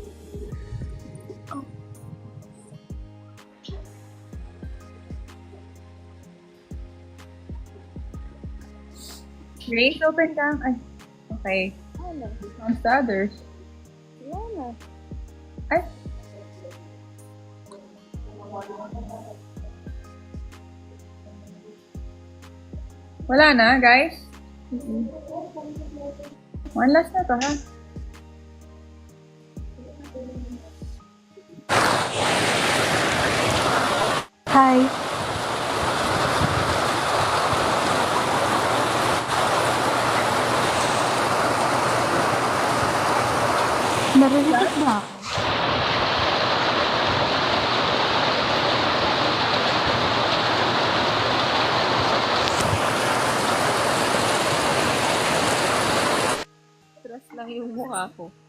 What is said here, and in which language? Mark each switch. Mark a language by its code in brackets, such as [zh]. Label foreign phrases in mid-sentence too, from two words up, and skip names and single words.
[en] Grace, open cam. Ay, okay. On to others. Ay. [tl] Wala na, guys? [en] One last [tl] na to, ha? [en] Hi. [tl] Narinig ba ako? Stress lang yung mukha ko.